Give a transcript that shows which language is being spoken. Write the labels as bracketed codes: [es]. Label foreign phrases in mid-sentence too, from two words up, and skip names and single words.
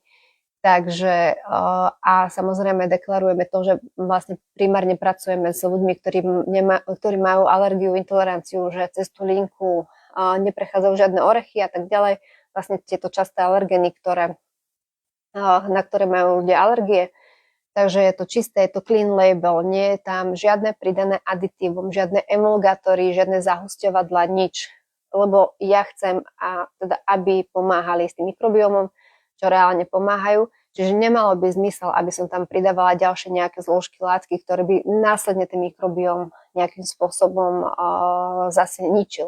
[sk] Takže a samozrejme deklarujeme to, že vlastne primárne pracujeme s ľuďmi, ktorí majú alergiu, intoleranciu, že cez tú linku neprechádzajú žiadne orechy a tak ďalej. Vlastne tieto časté alergény, na ktoré majú ľudia alergie. Takže je to čisté, je to [en] clean label, [sk] nie je tam žiadne pridané aditívum, žiadne emulgátory, žiadne zahusťovadlá, nič. Lebo ja chcem, aby pomáhali s tým mikrobiomom, čo reálne pomáhajú. Čiže nemalo by zmysel, aby som tam pridávala ďalšie nejaké zložky, látky, ktoré by následne ten mikrobióm nejakým spôsobom zase ničil.